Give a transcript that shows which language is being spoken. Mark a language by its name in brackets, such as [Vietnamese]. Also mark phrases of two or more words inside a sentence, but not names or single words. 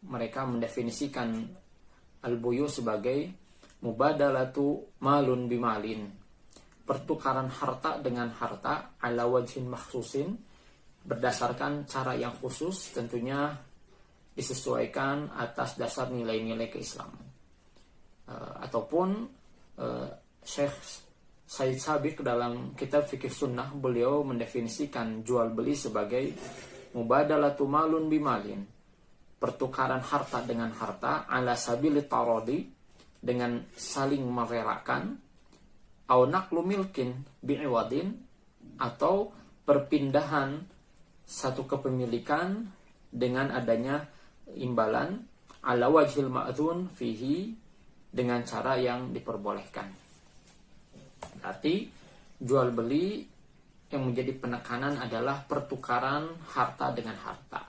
[Indonesian] Mereka mendefinisikan al-buyu sebagai [Arabic] مبادلة مال بمال, [Indonesian] pertukaran harta dengan harta [Arabic] على وجه مخصوص, [Indonesian] berdasarkan cara yang khusus, tentunya disesuaikan atas dasar nilai-nilai keislaman. Ataupun Syekh Said Sabiq dalam kitab Fikih Sunnah, beliau mendefinisikan jual beli sebagai [Arabic] مبادلة مال بمال, [Indonesian] pertukaran harta dengan harta [Arabic] على سبيل التراضي, [Indonesian] dengan saling merelakan, [Arabic] أو نقل ملك بعوض, [Indonesian] atau perpindahan satu kepemilikan dengan adanya imbalan, [Arabic] على وجه المأذون فيه, [Indonesian] dengan cara yang diperbolehkan. Berarti jual beli yang menjadi penekanan adalah pertukaran harta dengan harta.